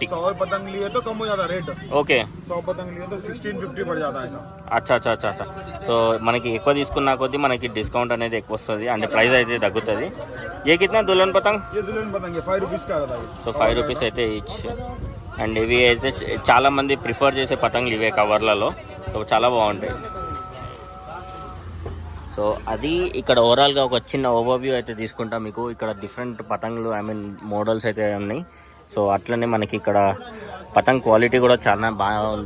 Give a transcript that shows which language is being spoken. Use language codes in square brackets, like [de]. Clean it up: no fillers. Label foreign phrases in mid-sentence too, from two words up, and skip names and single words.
[hi] 100 पतंग लिए तो कम हो जाता रेट. [te] ఓకే. [hi] 100 पतंग लिए तो 1650 पड़ जाता है ऐसा. अच्छा अच्छा अच्छा अच्छा. [te] సో మనకి ఎక్కువ తీసుకున్న కొద్దీ మనకి డిస్కౌంట్ అనేది ఎక్కువ వస్తుంది, అంటే ప్రైస్ అయితే తగ్గుతుంది. [hi] ఏ కిतना दुल्हन पतंग? ये दुल्हन पतंग है 5 रुपीज का रहता है. [te] సో 5 రూపీస్ అయితే ఈచ్. అండ్ ఇవి అయితే చాలా మంది ప్రిఫర్ చేసే పతంగులు ఇవే కవర్లలో, సో చాలా బాగుంటాయి. సో అది ఇక్కడ ఓవరాల్గా ఒక చిన్న ఓవర్వ్యూ అయితే తీసుకుంటా మీకు. ఇక్కడ డిఫరెంట్ పతంగులు మోడల్స్ అయితే ఉన్నాయి. సో అట్లనే మనకి ఇక్కడ పతంగ్ క్వాలిటీ కూడా చాలా బాగా ఉంది.